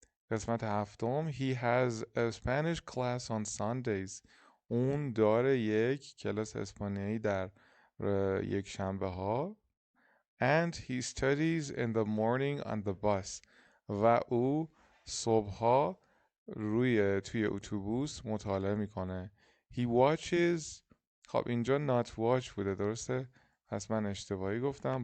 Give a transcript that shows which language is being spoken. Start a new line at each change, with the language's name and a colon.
Persian: قسمت هفتم
English: he has a Spanish class on Sundays.
Persian: اون داره یک کلاس اسپانیایی در یک شنبه ها.
English: And he studies in the morning on the bus.
Persian: و او صبحها توی اتوبوس مطالعه میکنه.
English: He watches.
Persian: خب اینجا not watch بوده درسته؟ پس من اشتباهی گفتم.